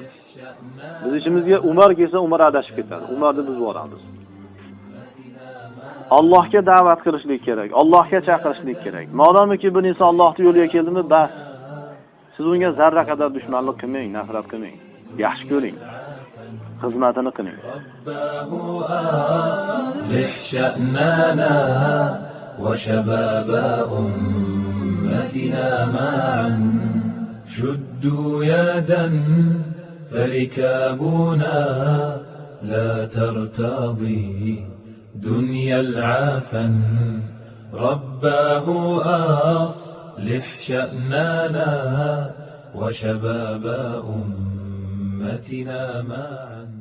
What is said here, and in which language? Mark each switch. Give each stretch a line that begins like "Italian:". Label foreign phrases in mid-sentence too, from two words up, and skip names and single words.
Uzbek: Biz ishimizga Umar kelsa, Umar adashib ketadi. Umarni biz boramiz. Allohga da'vat qilishlik kerak, Allohga chaqirishlik kerak. Modomiki bir inson Allohning yo'liga keldimi, bas. Siz unga zarra qadar dushmanlik qilmang, nafrat qilmang. Yaxshi ko'ring. Xizmatini qiling.
Arabic: أصلح شأننا وشباب أمتنا معا شدوا يدا فركابنا لا ترتضي دنيا العافن رباه أصلح شأننا وشباب أمتنا معا